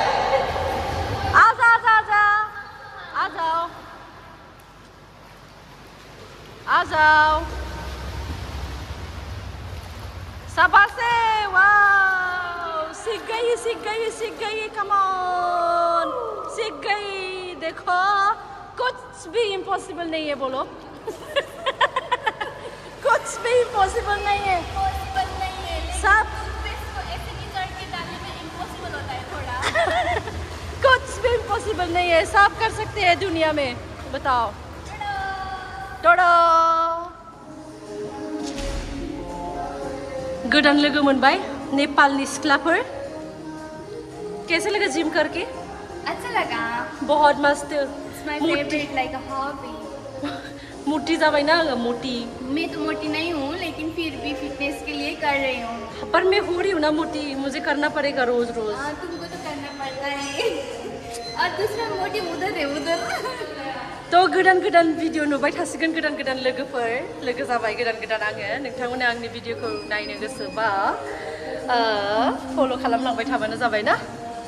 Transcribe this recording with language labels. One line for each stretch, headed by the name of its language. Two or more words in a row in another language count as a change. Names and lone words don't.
Hindi: आजाव साबासे वाओ सीख गई
English: come on
Hindi: सीख गई देखो कुछ भी इम्पॉसिबल नहीं है बोलो कुछ भी इम्पॉसिबल नहीं है सब ऐसे नहीं चढ़ के डालने में इम्पॉसिबल होता है थोड़ा कुछ भी इम्पॉसिबल नहीं है सब कर सकते हैं दुनिया में बताओ
Bodo: टोडो गोदान लोगो मोनबाय नेपालनि सिख्लाफोर
Hindi: कैसे लगा जिम करके अच्छा लगा बहुत मस्त
English: My favorite like a hobby.
Bodo: मोटी जाबाय ना मोटी
Hindi: मैं तो मोटी नहीं हूँ लेकिन फिर भी फिटनेस के लिए कर रही हूँ पर मैं हो रही हूँ ना मोटी मुझे करना पड़ेगा रोज हाँ तुमको तो करना पड़ता है और दूसरा मोटी उधर है उधर
Bodo: तो गोदान भिडिअ नुबाय थासिगोन गोदान लोगोफोर लोगो जाबाय गोदान आङो नोंथांमोना आंनि भिडिअखौ नायनो गोसोबा फल' खालामलांबाय थाबानो जाबाय ना